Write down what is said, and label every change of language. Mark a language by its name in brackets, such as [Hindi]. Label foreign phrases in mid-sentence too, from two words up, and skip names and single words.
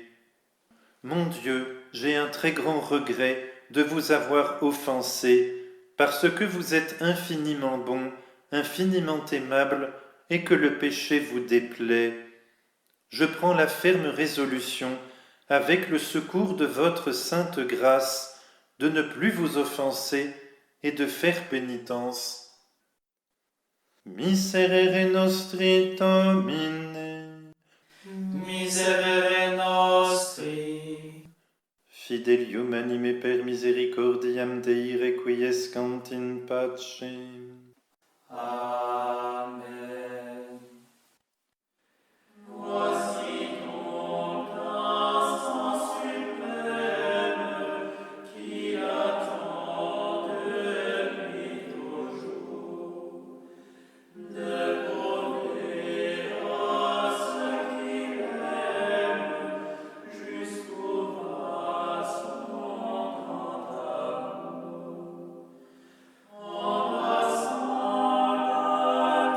[French] Mon Dieu, j'ai un très grand regret de vous avoir offensé, parce que vous êtes infiniment bon, infiniment aimable, et que le péché vous déplaît. Je prends la ferme résolution, avec le secours de votre sainte grâce, de ne plus vous offenser et de faire pénitence. [Latin] Miserere nostri Domine, Miserere nostri. Fidelium anime per misericordiam Dei requiescant in pace. Amen. [French] Voici donc l'instant suprême qu'il attend depuis toujours, de prouver à ceux qu'il aime jusqu'au bas son grand amour, en passant